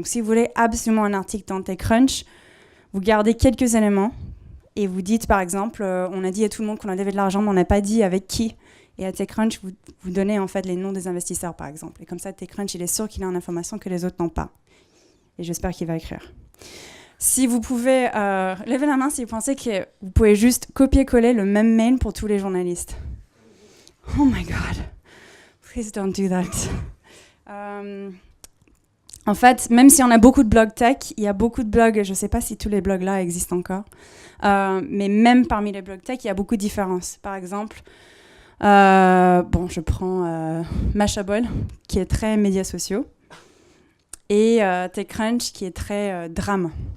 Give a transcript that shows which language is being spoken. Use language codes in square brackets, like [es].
[fr] Donc, si vous voulez absolument un article dans TechCrunch, vous gardez quelques éléments et vous dites, par exemple, on a dit à tout le monde qu'on a levé de l'argent, mais on n'a pas dit avec qui. Et à TechCrunch, vous donnez en fait les noms des investisseurs, par exemple. Et comme ça, TechCrunch, il est sûr qu'il a une information que les autres n'ont pas. Et j'espère qu'il va écrire. Si vous pouvez, levez la main si vous pensez que vous pouvez juste copier-coller le même mail pour tous les journalistes. [en] Oh my God, please don't do that. [fr] En fait, même si on a beaucoup de blogs tech, il y a beaucoup de blogs, je ne sais pas si tous les blogs-là existent encore, mais même parmi les blogs tech, il y a beaucoup de différences. Par exemple, je prends Mashable, qui est très médias sociaux, et TechCrunch, qui est très drame.